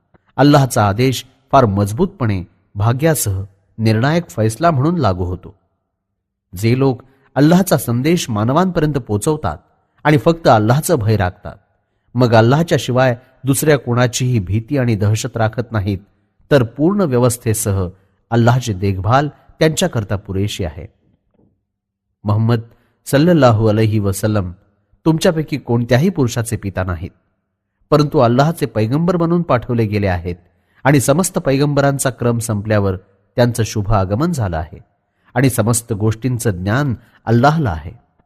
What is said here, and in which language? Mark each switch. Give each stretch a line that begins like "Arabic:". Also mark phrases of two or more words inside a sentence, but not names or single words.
Marathi: अल्लाहचा आदेश फार मजबूतपणे भाग्यासह निर्णायक फैसला म्हणून लागू होतो. जे लोक अल्लाहचा संदेश मानवांपर्यंत पोहोचवतात आणि फक्त अल्लाहचं भय राखतात, मग अल्लाहच्या शिवाय दुसऱ्या कोणाचीही भीती आणि दहशत राखत नाहीत, तर पूर्ण व्यवस्थेसह अल्लाहची देखभाल त्यांच्याकरता पुरेशी आहे. मुहम्मद
Arabic: صلى الله عليه وسلم
Marathi: तुमच्यापैकी कोणत्याही पुरुषाचे पिता नाहीत, परंतु अल्लाहचे पैगंबर म्हणून पाठवले गेले आहेत आणि समस्त पैगंबरांचा क्रम संपल्यावर त्यांचं शुभ आगमन झालं आहे आणि समस्त गोष्टींचं ज्ञान अल्लाहला आहे.